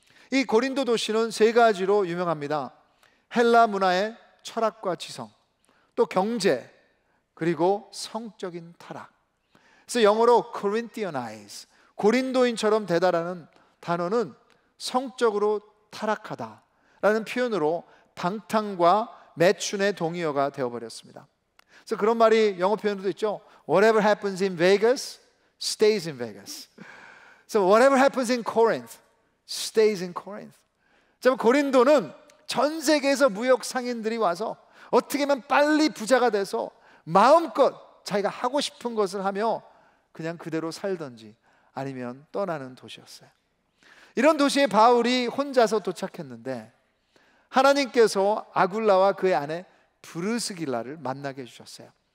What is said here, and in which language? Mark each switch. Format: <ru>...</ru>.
<ko>이 고린도 도시는 3가지로 유명합니다. 헬라 문화의 철학과 지성, 또 경제, 그리고 성적인 타락. 그래서 영어로 Corinthianize, 고린도인처럼 되다라는 단어는 성적으로 타락하다라는 표현으로 방탕과 매춘의 동의어가 되어버렸습니다. 그래서 그런 말이 영어 표현도 있죠.</ko> <en>Whatever happens in Vegas stays in Vegas. So whatever happens in Corinth stays in Corinth.</en> <ko>자, 고린도는 전 세계에서 무역 상인들이 와서 어떻게 하면 빨리 부자가 돼서 마음껏 자기가 하고 싶은 것을 하며 그냥 그대로 살던지 아니면 떠나는 도시였어요. 이런 도시에 바울이 혼자서 도착했는데 하나님께서 아굴라와 그의 아내 브르스길라를 만나게 해주셨어요.</ko>